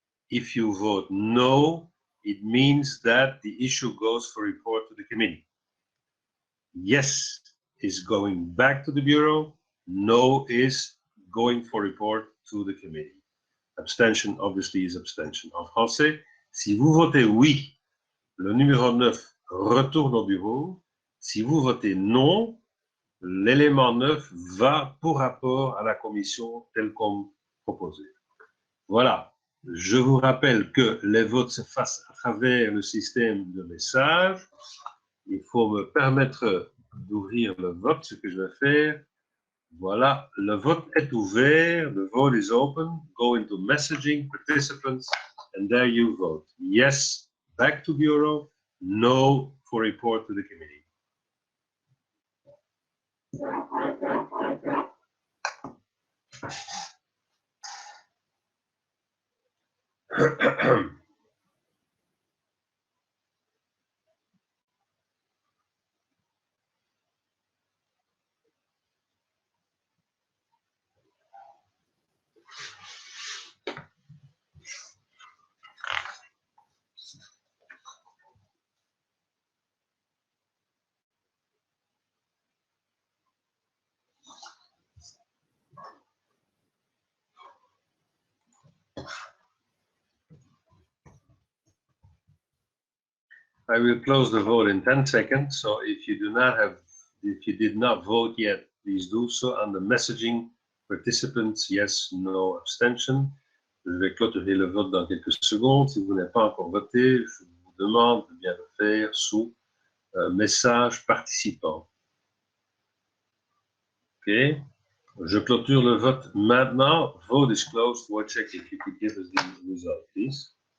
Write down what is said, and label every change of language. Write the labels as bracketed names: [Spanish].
[English] If you vote no, it means that the issue goes for report to the committee. Yes is going back to the Bureau, no is going for report to the committee. Abstention obviously is abstention. [French] En français, si vous votez oui, le numéro 9 retourne au bureau. Si vous votez non, l'élément 9 va pour rapport à la commission tel comme proposé. Voilà. Je vous rappelle que les votes se fassent à travers le système de messages. Il faut me permettre d'ouvrir le vote, ce que je vais faire. Voilà, le vote est ouvert. [English] The vote is open. Go into messaging, participants, and there you vote. Yes, back to Bureau. No, for report to the committee. I will close the vote in 10 seconds. So if you did not vote yet, please do so. On the messaging, participants, yes, no, abstention. [French] Je vais clôturer le vote dans quelques secondes. Si vous n'avez pas encore voté, je vous demande de bien le faire sous message participant. OK. Je clôture le vote maintenant. [English] Vote is closed. Wojciech, if you could give us the result, please.